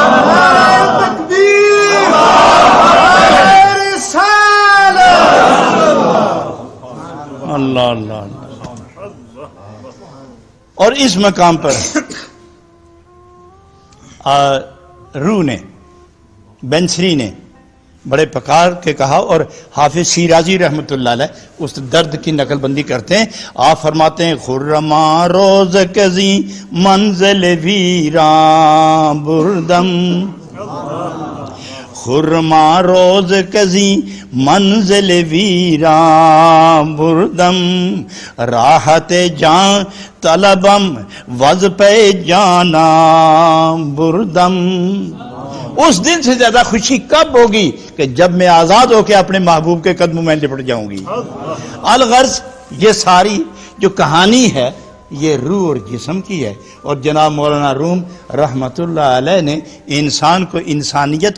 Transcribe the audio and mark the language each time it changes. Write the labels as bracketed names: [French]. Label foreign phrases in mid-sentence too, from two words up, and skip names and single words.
[Urdu] اللہ اللہ اور اس مقام پر روح نے بنسری نے بڑے پکار کے کہا اور حافظ شیرازی رحمت اللہ علیہ اس درد کی نقل بندی کرتے ہیں آپ فرماتے ہیں [Persian] خرما روز کزی منزل ویران بردم خرما روز کزی منزل ویران بردم راحت جان طلبم وز پہ جانا بردم [Urdu] اس دن سے زیادہ خوشی کب ہوگی کہ جب میں آزاد ہو کے اپنے محبوب کے قدموں میں لپٹ جاؤں گی الغرض یہ ساری جو کہانی ہے یہ روح اور جسم کی ہے اور جناب مولانا روم رحمت اللہ علیہ نے انسان کو انسانیت